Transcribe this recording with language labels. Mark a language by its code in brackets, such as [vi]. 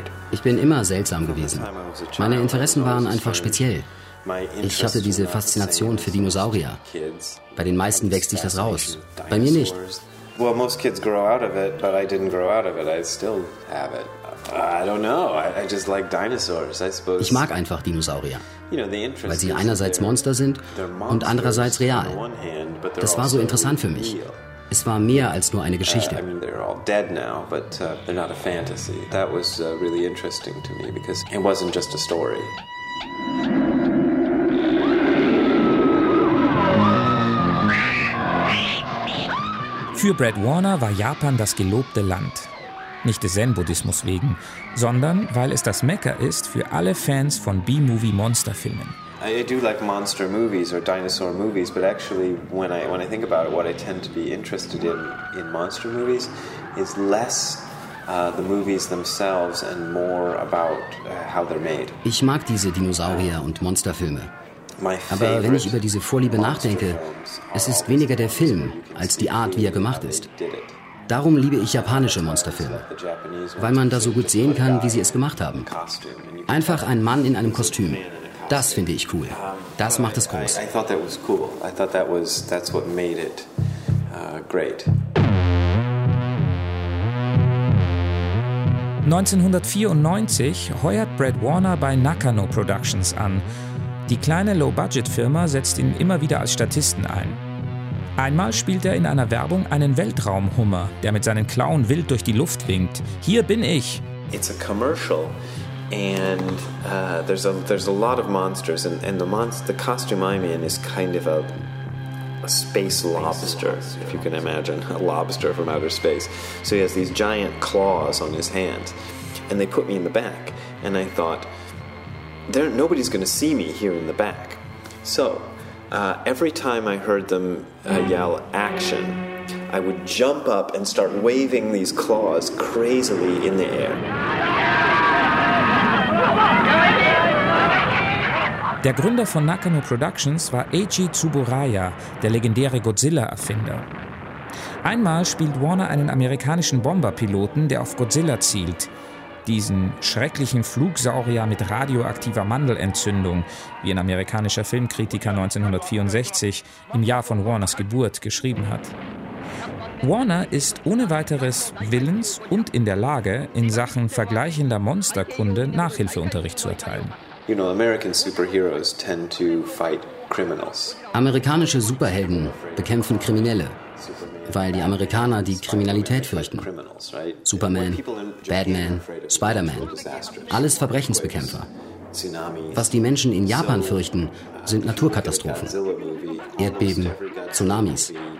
[de] Ich bin immer seltsam gewesen. Meine Interessen waren einfach speziell. Ich hatte diese Faszination für Dinosaurier. Bei den meisten wächst sich das raus, bei mir nicht. [en] Well, most kids grow out of it, but I didn't grow out of it. I still have it. I don't know. I just like dinosaurs, I suppose. [de] Ich mag einfach Dinosaurier, weil sie einerseits Monster sind und andererseits real. Das war so interessant für mich. Es war mehr als nur eine Geschichte. [en] I mean, they're all dead now, but they're not a fantasy. That was really interesting to me, because it wasn't just a story. [de] Für Brad Warner war Japan das gelobte Land. Nicht des Zen-Buddhismus wegen, sondern weil es das Mekka ist für alle Fans von B-Movie-Monsterfilmen. [en] I do like monster movies or dinosaur movies, but actually when I think about it, what I tend to be interested in monster movies is less the movies themselves and more about how they're made. [de] Ich mag diese Dinosaurier- und Monsterfilme. Aber wenn ich über diese Vorliebe nachdenke, es ist weniger der Film als die Art, wie er gemacht ist. Darum liebe ich japanische Monsterfilme, weil man da so gut sehen kann, wie sie es gemacht haben. Einfach ein Mann in einem Kostüm. Das finde ich cool. Das macht es groß. [en] I thought that was cool. I thought that was, that's what made it great. [de] 1994 heuert Brad Warner bei Nakano Productions an. Die kleine Low-Budget-Firma setzt ihn immer wieder als Statisten ein. Einmal spielt er in einer Werbung einen Weltraumhummer, der mit seinen Klauen wild durch die Luft winkt. Hier bin ich! [en] It's a commercial. And there's a lot of monsters, and the costume I'm in is kind of a space lobster, if you can imagine, a lobster from outer space. So he has these giant claws on his hands, and they put me in the back, and I thought, nobody's going to see me here in the back. So every time I heard them yell action, I would jump up and start waving these claws crazily in the air. [de] Der Gründer von Nakano Productions war Eiji Tsuburaya, der legendäre Godzilla-Erfinder. Einmal spielt Warner einen amerikanischen Bomberpiloten, der auf Godzilla zielt. Diesen schrecklichen Flugsaurier mit radioaktiver Mandelentzündung, wie ein amerikanischer Filmkritiker 1964 im Jahr von Warners Geburt geschrieben hat. Warner ist ohne weiteres willens und in der Lage, in Sachen vergleichender Monsterkunde Nachhilfeunterricht zu erteilen. [en] You know, American superheroes tend to fight criminals. [de] Amerikanische Superhelden bekämpfen Kriminelle, weil die Amerikaner die Kriminalität fürchten. Superman, Batman, Spider-Man, alles Verbrechensbekämpfer. Was die Menschen in Japan fürchten, sind Naturkatastrophen, Erdbeben, Tsunamis.